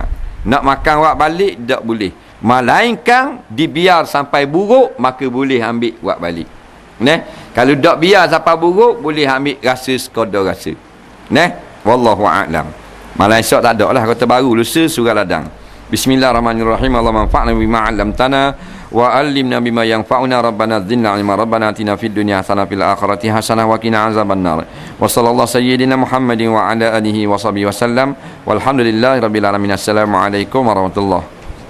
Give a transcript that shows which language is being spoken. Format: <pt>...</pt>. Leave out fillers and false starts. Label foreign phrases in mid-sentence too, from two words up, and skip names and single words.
<ms>Nak makan wak balik tak boleh. Melainkan dibiar sampai buruk, maka boleh ambil wak balik. Kalau tak biar sampai buruk, boleh ambil rasa sekadar rasa.</ms> <ar>والله أعلم.</ar> <ms>Malam esok tak ada lah, kata baru lusa surah ladang.</ms> <ar>بسم الله الرحمن الرحيم اللهم انفعنا بما علمتنا وعلمنا بما ينفعنا. ربنا زدنا علما ربنا آتنا في الدنيا حسنة في الآخرة حسنة وقنا عذاب النار. وصلى الله سيدنا محمد وعلى آله وصحبه وسلم والحمد لله رب العالمين السلام عليكم ورحمة الله</ar>